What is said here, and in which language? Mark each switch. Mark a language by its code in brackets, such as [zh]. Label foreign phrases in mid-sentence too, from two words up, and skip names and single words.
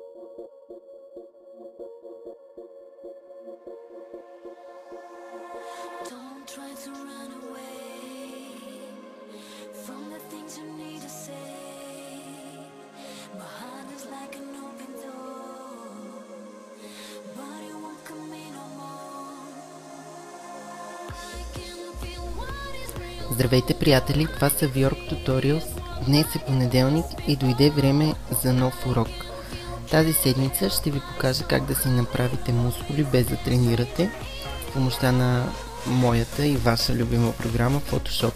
[en] Don't try to run away from the things you need to say. My heart is like an open door, but it won't come in no more. I can feel what is real. [bg] Здравейте, приятели! Това са VYork Tutorials. Днес е понеделник и дойде време за нов урок. Тази седмица ще ви покажа как да си направите мускули без да тренирате с помощта на моята и ваша любима програма Photoshop.